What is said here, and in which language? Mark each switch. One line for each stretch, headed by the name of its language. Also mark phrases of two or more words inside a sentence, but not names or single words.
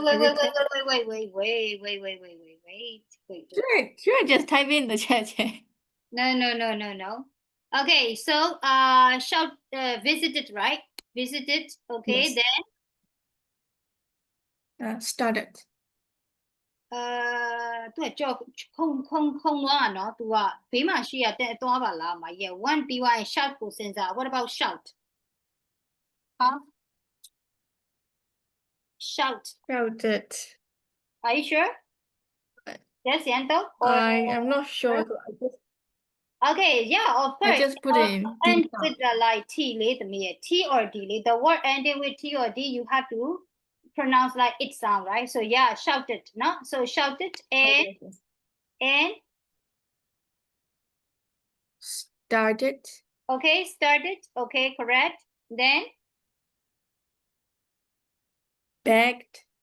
English: Should I just type in the chat? no okay so shout visited right visited okay Yes. then Started.
Burmese: သူကကြောက်ခုံသွားတာနော်သူကဘေးမှာရှိရတဲ့သွားပါလားမရဲ့1ပြီးသွားရင် shout ကိုစဉ်းစား
English: what about shout huh shout Shouted. are you sure yes Yanto or I'm not sure. okay yeah of course I just put it in. and with the like T
Burmese: လေးသမီးရဲ့
English: T or D လေး the word ending with T or D you have to pronounce like it sound right so yeah shouted no so shouted and Started. okay started okay correct then Begged.